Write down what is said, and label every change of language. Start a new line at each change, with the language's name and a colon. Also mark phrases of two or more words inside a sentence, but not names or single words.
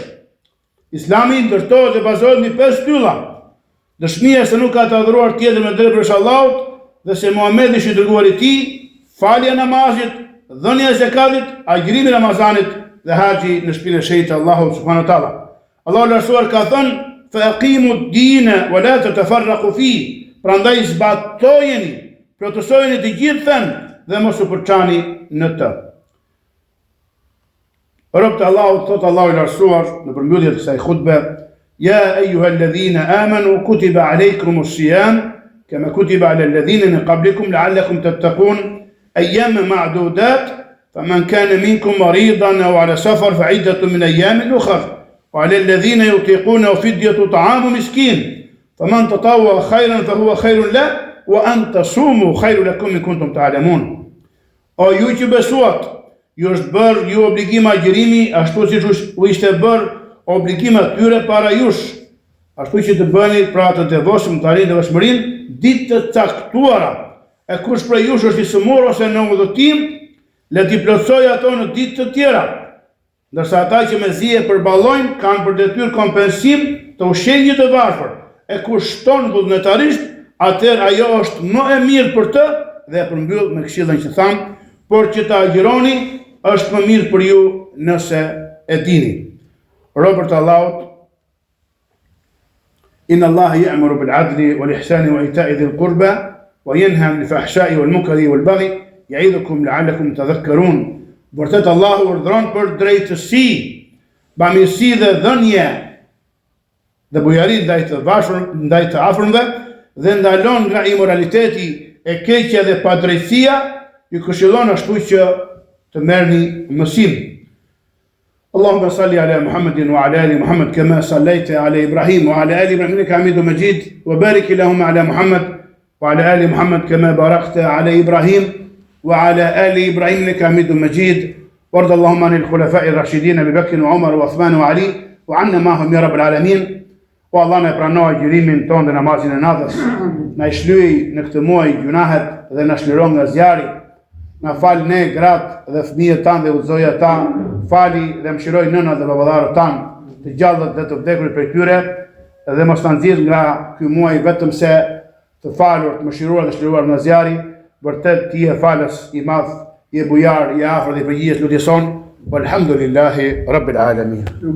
Albanian: Islami ndërtohet dhe bazohet në 5 shtylla: dëshmia se nuk ka të adhuruar tjetër me drejtë përveç Allahut dhe se Muhamedi është i dërguari i tij, falja e namazit, dhënia e zakatit, agjërimi i Ramazanit dhe haxhi në shtëpinë e shenjtë të Allahut
Arabic: سبحانه وتعالى.
Albanian: Allahu lartësuar ka thënë:
Arabic: "فأقيموا الدين ولا تتفرقوا فيه."
Albanian: Prandaj zbatojeni, plotësojeni të gjithën dhe mos u përçani në të. Robët e Allahut, thot Allahu i lartësuar në përmbyllje të kësaj hutbe:
Arabic: "يا أيها الذين آمنوا كتب عليكم الصيام كما كتب على الذين من قبلكم لعلكم تتقون أياما معدودات فمن كان منكم مريضا أو على سفر فعدة من أيام أخر وعلى الذين يطيقون فدية طعام مسكين فمن تطوع خيرا فهو خير له وأن تصوموا خير لكم إن كنتم تعلمون."
Albanian: O ju që besuat, ju është bërë ju obligim agjërimi ashtu siç u ishte bërë obligim atyre para jush. ashtu që të bëni pra të devotshëm, të arrini devotshmërinë ditë të caktuara. E kush prej jush është i sëmur ose në udhëtim, le t'i plotësojë ato në ditë të tjera. Ndërsa ata që me zije përballojnë kanë për detyrë kompensim të ushqimit të varfër. E kush shton vullnetarisht, atëherë ajo është më e mirë për të dhe e përmbyll me këshillën që tham, por që të agjironi është më mirë për ju nëse e dini. Robert Allahut
Arabic: إن الله يأمر بالعدل والإحسان وإيتاء ذي القربى وينهى عن الفحشاء والمنكر والبغي يعظكم لعلكم تذكرون.
Albanian: Vërtet Allahu urdhëron për drejtësi, bamirësi dhe dhënje dhe bujari ndaj të afërmve dhe ndalon nga imoraliteti, e keqja dhe padrejtësia, ju këshillon ashtu që të merrni mësim.
Arabic: اللهم صل على محمد وعلى آل محمد كما صليت على إبراهيم وعلى آل إبراهيم إنك حميد مجيد وبارك اللهم على محمد وعلى آل محمد كما باركت على إبراهيم وعلى آل إبراهيم إنك حميد مجيد وارض اللهم عن الخلفاء الراشدين أبي بكر وعمر وعثمان وعلي وعنا معهم يا رب العالمين.
Albanian: والله na pranoj gjyrimin tonë dhe namazin e natës, na i shlyej në këtë muaj gjunahet dhe na shliron nga zjarri, na fal ne gratë dhe fëmijët tanë dhe udhëzoj ata, fali dhe mëshiroj nënat dhe baballarët tanë, të gjallët dhe të vdekurit prej tyre, dhe mos ta nxjerr nga ky muaj vetëm se të falur, të mëshiruar dhe shliruar nga zjarri. Vërtet ti je falës i madh, je bujar, je afër dhe i përgjigjesh lutjes son.
Arabic: والحمد لله رب العالمين.